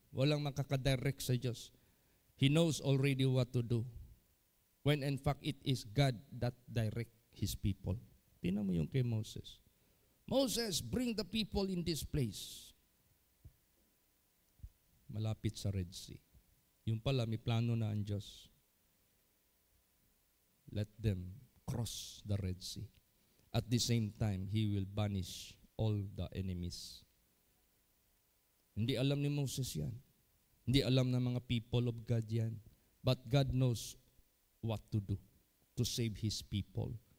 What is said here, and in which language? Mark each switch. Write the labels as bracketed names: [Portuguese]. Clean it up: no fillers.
[Filipino] Walang makakadirect sa Diyos. [English] He knows already what to do. When in fact it is God that direct His people. [Filipino] Tingnan mo yung kay [English] Moses. Moses, bring the people in this place. [Filipino] Malapit sa Red Sea. Yung pala, may plano na ang Diyos. [English] Let them cross the Red Sea. At the same time, He will banish all the enemies. [Filipino] Hindi alam ni Moses yan. Hindi alam ng mga [English] people of God [Filipino] yan. [English] But God knows what to do to save His people.